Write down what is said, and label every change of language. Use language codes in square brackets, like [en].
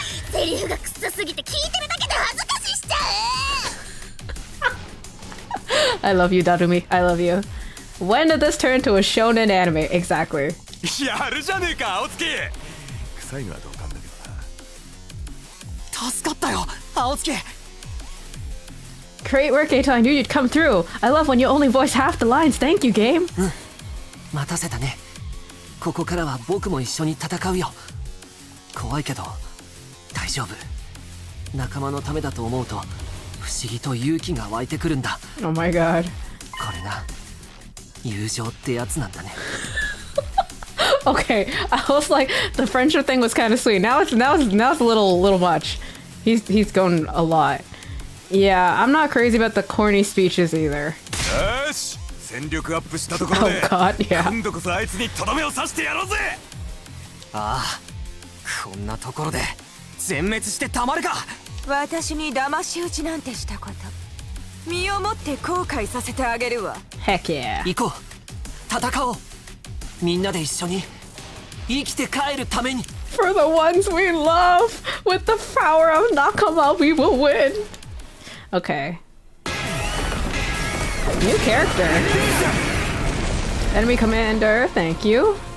[ja] セリフがクソすぎて聞いてるだけで恥ずかしいしちゃう。 [en] I love you, Darumi. I love you. When did this turn into a shonen anime? Exactly. [ja] やるじゃねえか青月。臭いのは同感だけどな。助かったよ青月。 [en] Great work, Eito. I knew you'd come through. I love when you only voice half the lines. Thank you, game. [ja] 待たせたね。ここからは僕も一緒に戦うよ。怖いけど大丈夫。仲間のためだと思うと不思議と勇気が湧いてくるんだ。 [en] Oh my god. [ja] これが友情ってやつなんだね。 [en] Okay, I was like, the friendship thing was kind of sweet. Now it's a little much. He's going a lot. Yeah, I'm not crazy about the corny speeches either. [ja] よし、戦力アップしたところ [en] Oh [ja] で [en] god, yeah. [ja] 今度こそあいつにとどめを刺してやろうぜ。ああ、こんなところで全滅してたまるか。私に騙し討ちなんてしたこと身をもって後悔させてあげるわ。 [en] Heck yeah. [ja] 行こう、戦おう。みんなで一緒に生きて帰るために。 [en] For the ones we love, with the power of Nakama, we will win. Okay. New character. Enemy commander, thank you.